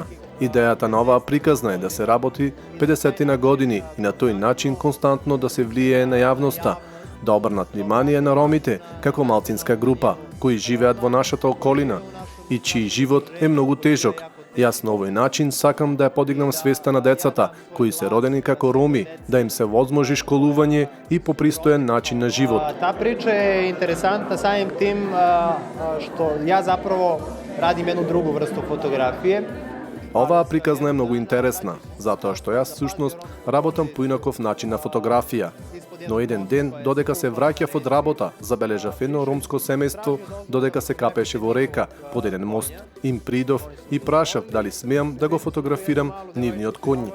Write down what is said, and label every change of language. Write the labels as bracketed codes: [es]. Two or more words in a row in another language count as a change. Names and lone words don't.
[mk] Идејата на оваа приказна е да се работи 50 на години и на тој начин константно да се влијае на јавноста, да обрнат внимание на ромите како малцинска група кои живеат во нашата околина и чиј живот е многу тежок. Јас на овој начин сакам да ја подигнам свеста на децата кои се родени како роми, да им се возможи школување и попристоен начин на живот. [sr] Ta priča je interesantna samim tim što ja zapravo radim jednu drugu vrstu fotografije. [mk] Оваа приказна е многу интересна, затоа што јас всушност работам по инаков начин на фотографија. Но еден ден, додека се враќав од работа, забележав едно ромско семејство додека се капеше во река под еден мост. Им придов и прашав дали смеам да го фотографирам нивниот коњ.